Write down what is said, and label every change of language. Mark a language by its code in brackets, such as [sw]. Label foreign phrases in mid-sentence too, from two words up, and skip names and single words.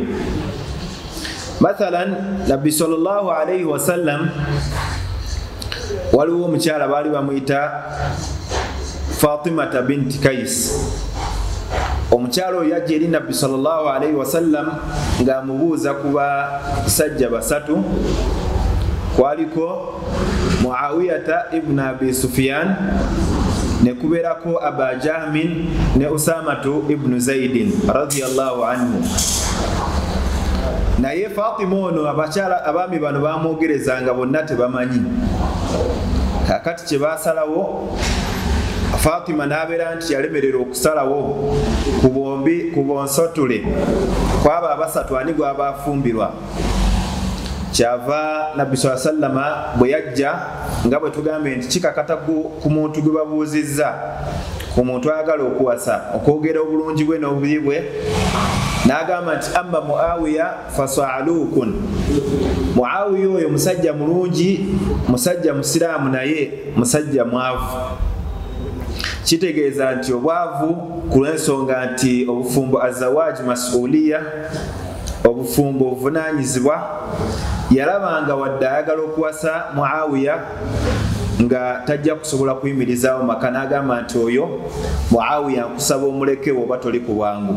[lg] Mathalan, Nabbi [ar] صلى الله عليه وسلم [lg] waliwo omukyala baali bamuyita Fatimata binti Kais. Omukyala oyo yajja eri Nabbi [ar] صلى الله عليه وسلم [lg] ng'amubuuza ku basajja basatu. Kwaliko Muawiyata ibn Abi Sufyan, ne kubeerako Aba Jahmin ne Usamatu ibn Zaidin [ar] رضي الله عنه. [lg] Naye Fatima ono abakyala abaami bano bamwogerezanga bonna tebamanyi. Kakati kye baasalawo, Fatima n'abeera nti yalemerera okusalawo ku bonsotule kwaba abasatu ani gwaba afumbirwa. Kyava Nabbi [ar] صلى الله عليه وسلم [lg] bwe yajja nga bwe tugambe nti kikakata ku muntu gwe babuuzizza, ku muntu ayagala okuwasa okwogera obulungi bwe n'obubi bwe, n'agamba nti [ar] أما معاوية فصعلوك. [lg] Muawiya oyo musajja mulungi, musajja musiraamu, naye musajja mwavu. Kitegeeza nti obwavu ku lw'ensonga nti obufumbo [ar] الزواج مسؤولية, [lg] obufumbo obuvunaanyizibwa, yalabanga wadde ayagala okuwasa Muawiya nga tajja kusobola kuyimirizaawo maka, n'agamba nti oyo Muawiya nkusaba omulekewo oba toli ku bwangu.